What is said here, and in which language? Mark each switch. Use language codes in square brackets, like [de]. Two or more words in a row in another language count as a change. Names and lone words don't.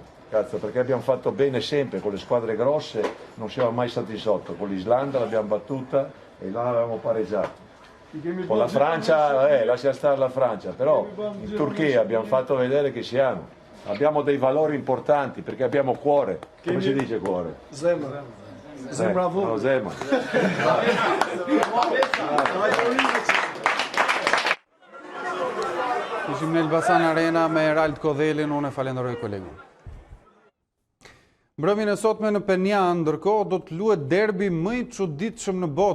[it] Cazzo, perché abbiamo fatto bene sempre, con le squadre grosse non siamo mai stati sotto, con l'Islanda l'abbiamo battuta e là avevamo pareggiato. Con la Francia, lascia stare la Francia, però in Turchia abbiamo fatto vedere che siamo. Abbiamo dei valori importanti perché abbiamo cuore. Come si dice cuore? Zemra. Bravo. No, Zemra. [sq] Ishim në Elbasan Arena me Herald Kodhelin, unë e falenderoj kolegun. Mbrëmjen e sotme në Penjan, ndërkohë do të luhet derbi më i çuditshëm në botë.